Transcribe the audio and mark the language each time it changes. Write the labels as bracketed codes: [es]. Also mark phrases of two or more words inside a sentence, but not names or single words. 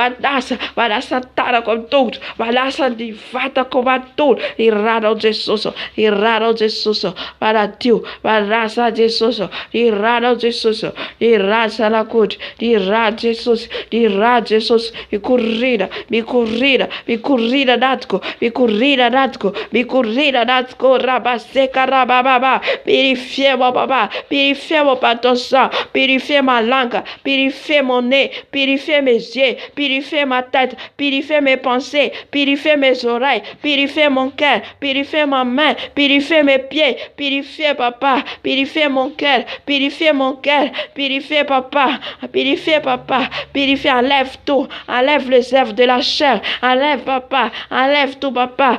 [mg] manasa tanako amin'ny tongotra, manasa ny vatako matory, ny ranao Jesosy, ny ranao Jesosy manadio, manasa Jesosy, ny ranao Jesosy, ny ra zanak'ondry, ny ra Jesosy, ny ra Jesosy, mikorina natiko, mikorina natiko, rabaseka rabababa, [fr] purifiez-moi papa, purifiez-moi par ton sang, purifiez ma langue, purifiez mon nez, purifiez mes yeux, purifiez ma tête, purifiez mes pensées, purifiez mes oreilles, purifiez mon cœur, purifiez ma main, purifiez mes pieds, purifiez papa, purifiez mon cœur, purifiez mon cœur, purifiez papa, purifiez, enlève tout, enlève les œuvres de la chair, enlève papa, enlève tout papa.